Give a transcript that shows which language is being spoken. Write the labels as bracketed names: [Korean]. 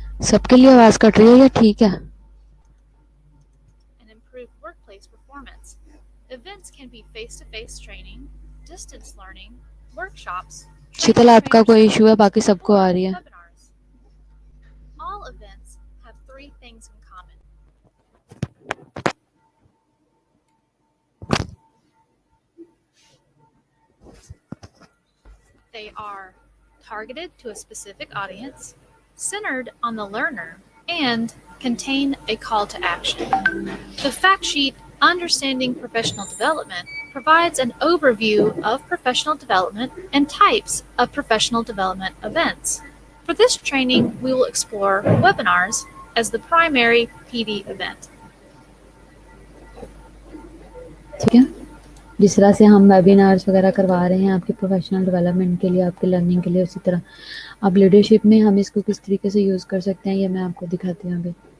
[Hindi] सबके लिए आवाज़ कट रही है या ठीक है? [English] And improve workplace performance. Events can be face-to-face training, distance learning, workshops. [Hindi] शीतल आपका कोई इशू है, बाकी सबको आ रही है. [English] Webinars. All events have 3 things in common. They are targeted to a specific audience, centered on the learner, and contain a call to action. The fact sheet, Understanding Professional Development, provides an overview of professional development and types of professional development events. For this training, we will explore webinars as the primary PD event. [Hindi] ठीक है, जिस तरह से हम webinars वगैरह करवा रहे हैं आपके प्रोफेशनल डेवलपमेंट के लिए, आपके लर्निंग के लिए, उसी तरह अब लीडरशिप में हम इसको किस तरीके से यूज़ कर सकते हैं, ये मैं आपको दिखाती हूँ अभी.